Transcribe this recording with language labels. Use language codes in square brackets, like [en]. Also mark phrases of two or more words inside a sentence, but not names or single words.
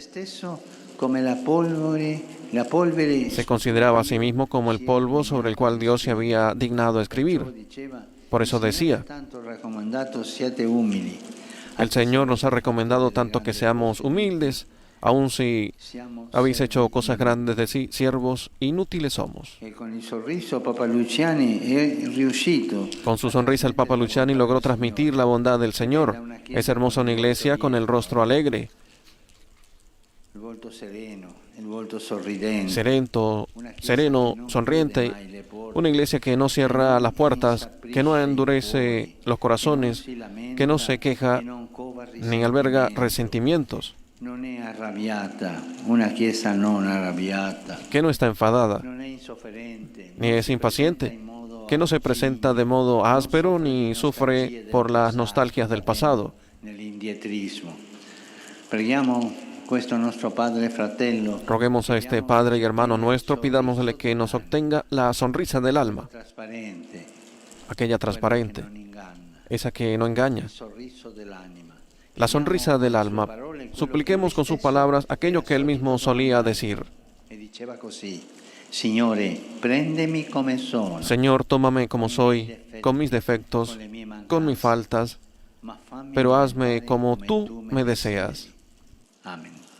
[es] Se consideraba a sí mismo como el polvo sobre el cual Dios se había dignado escribir. Por eso decía: el Señor nos ha recomendado tanto que seamos humildes, Aun si habéis hecho cosas grandes de sí, siervos inútiles somos. [it] E con il sorriso Papa Luciani è riuscito. [es] Con su sonrisa el Papa Luciani logró transmitir la bondad del Señor. Es hermosa una iglesia con el rostro alegre, [it] Il volto sereno, il volto sorridente. [es] sereno, sonriente. Una iglesia que no cierra las puertas, que no endurece los corazones, que no se queja ni alberga resentimientos, [it] Non è arrabbiata, una chiesa non arrabbiata. [es] que no está enfadada, [it] Non è insofferente. [es] ni es impaciente, que no se presenta de modo áspero ni sufre por las nostalgias del pasado. [it] Nell'indietrismo. Preghiamo questo nostro Padre fratello. [es] Roguemos a este Padre y hermano nuestro, pidámosle que nos obtenga la sonrisa del alma, [it] Trasparente, [es] aquella transparente, [it] non inganna, [es] esa que no engaña, [it] il sorriso dell'anima. [es] la sonrisa del alma. Supliquemos con sus palabras aquello que él mismo solía decir. [it] E diceva così: Signore, prendemi come sono. [es] Señor, tómame como soy, con mis defectos, con mis faltas, pero hazme como tú me deseas. Amén.